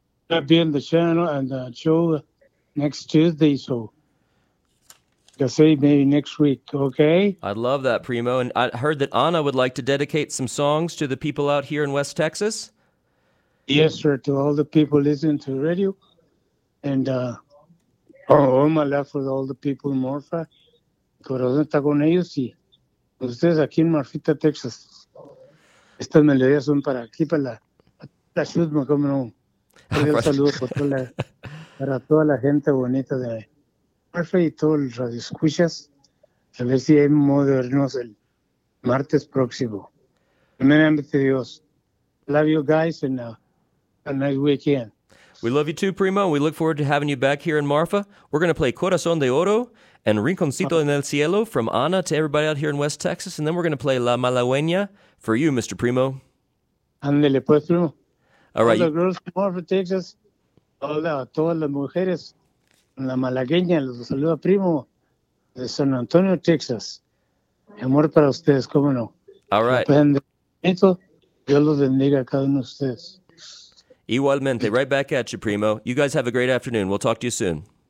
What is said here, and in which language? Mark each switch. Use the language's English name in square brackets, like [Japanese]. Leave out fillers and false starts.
[English] I'll be in the channel and the show next Tuesday, so I'll say maybe next week, okay? I'd love that, Primo. And I heard that Anna would like to dedicate some songs to the people out here in West Texas. Yes, sir, to all the people listening to the radio. And all my love for all the people in Morpha. [Spanish] Corazón está con ellos y ustedes aquí en Morphita, Texas. Estas melodías son para aquí, para la chusma, como no. Un saludo por toda para toda la gente bonita de ahí. Perfecto, y todo el radio escuchas, a ver si hay modo de vernos el martes próximo. Primeramente Dios. [English] Love you guys and a nice weekend. We love you too, Primo. We look forward to having you back here in Marfa. We're going to play Corazón de Oro and Rinconcito en el Cielo from Ana to everybody out here in West Texas, and then we're going to play La Malagueña for you, Mr. Primo. [Spanish] Andele, pues, Primo. [English] All right. All the girls from Marfa, Texas. [Spanish] Hola a todas las mujeres. La Malagueña, los saluda, Primo, de San Antonio, Texas. Amor para ustedes, cómo no. [English] All right. [Spanish] Dios los bendiga a cada uno de ustedes. [English] Igualmente, right back at you, Primo. You guys have a great afternoon. We'll talk to you soon.